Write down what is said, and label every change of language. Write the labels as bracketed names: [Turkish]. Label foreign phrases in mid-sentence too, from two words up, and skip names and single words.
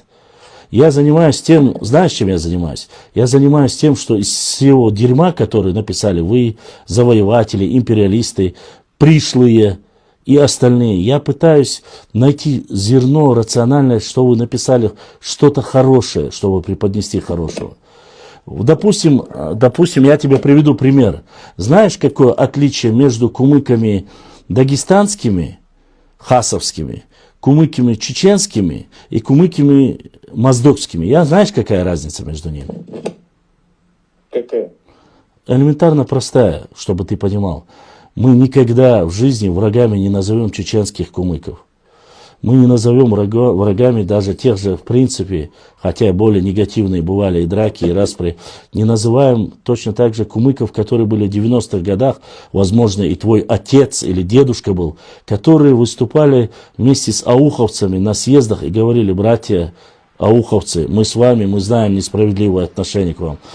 [Russian] Я занимаюсь тем, знаешь, чем я занимаюсь? Я занимаюсь тем, что из всего дерьма, который написали вы, завоеватели, империалисты, пришлые и остальные. Я пытаюсь найти зерно рациональное, что вы написали, что-то хорошее, чтобы преподнести хорошего. Допустим, я тебе приведу пример. Знаешь, какое отличие между кумыками дагестанскими, хасовскими, кумыками чеченскими и кумыками моздокскими? Знаешь, какая разница между ними? Какая? Элементарно простая, чтобы ты понимал. Мы никогда в жизни врагами не назовем чеченских кумыков. Мы не назовем врагами даже тех же, в принципе, хотя более негативные бывали и драки, и распри, не называем точно так же кумыков, которые были в 90-х годах, возможно, и твой отец или дедушка был, которые выступали вместе с ауховцами на съездах и говорили: братья ауховцы, мы с вами, мы знаем несправедливое отношение к вам.